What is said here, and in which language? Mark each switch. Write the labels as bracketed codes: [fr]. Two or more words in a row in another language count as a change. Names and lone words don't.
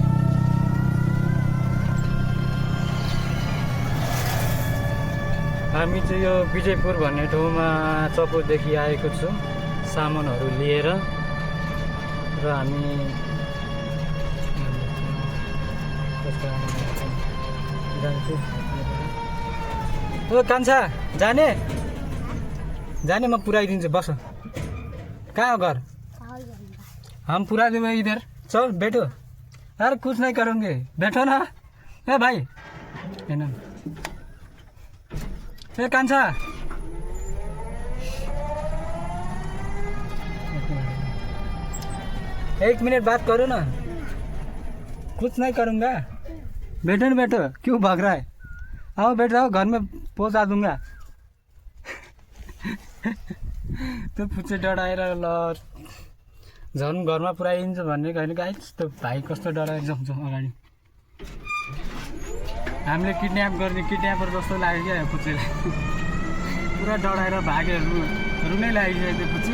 [ne] हामी चाहिँ यो विजयपुर भन्ने ठाउँमा चपुरदेखि आएको छु सामानहरू लिएर र हामी जान्छु। ओ कान्छा जाने जाने म पुऱ्याइदिन्छु, बस। कहाँ हो घर? [hi] हम पुरा देंगे इधर, चल बैठो। अरे कुछ नहीं करूँगे, बैठो ना। ए भाई है ना, ए कान्छा एक मिनट बात करो ना। कुछ नहीं करूँगा, बैठो ना, बैठो। क्यों भाग रहा है? आओ बैठ जाओ, घर में पहुँचा दूंगा। [ne] त्यो फुच्चे डराएर ल झन् घरमा पुऱ्याइदिन्छ भन्ने कहिले गाई त्यस्तो भाइ कस्तो डराएर जान्छ अगाडि। हामीले किडन्याप गर्ने किडन्यापर जस्तो लाग्यो क्या फुच्चेलाई। पुरा डराएर भागेर रुनै लागिसक्यो त्यो फुच्चे।